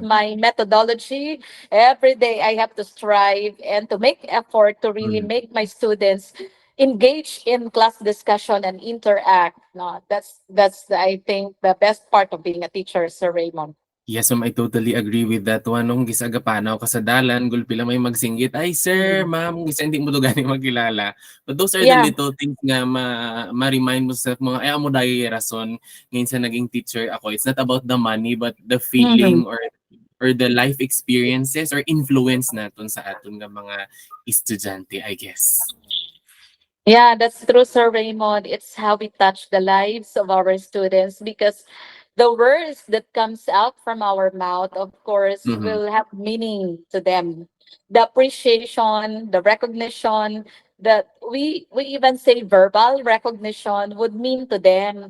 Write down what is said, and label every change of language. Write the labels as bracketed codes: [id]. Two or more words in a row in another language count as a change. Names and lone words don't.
[en] my methodology. Every day I have to strive and to make effort to really mm. make my students engage in class discussion and interact. No, that's I think the best part of being a teacher, Sir Raymond. Yes, ma'am, I totally agree with that one. [hil] Nung gisagapanaw ka sa dalan, gulpi lang may magsinggit, "Ay sir, Mm. ma'am," gisa hindi mo to gani makilala. [en] But those are the Yeah. little things [hil] nga ma-remind mo sa mga, "Ay, amo dahi rason ngayon sa naging teacher ako." [en] It's not about the money, but the Mhm. feeling or the life experiences or influence [hil] naton sa aton nga mga estudyante, [en] I guess. Yeah, that's true, Sir Raymond. It's how we touch the lives of our students because the words that comes out from our mouth, of course, Mhm, will have meaning to them. The appreciation, the recognition that we even say verbal recognition would mean to them.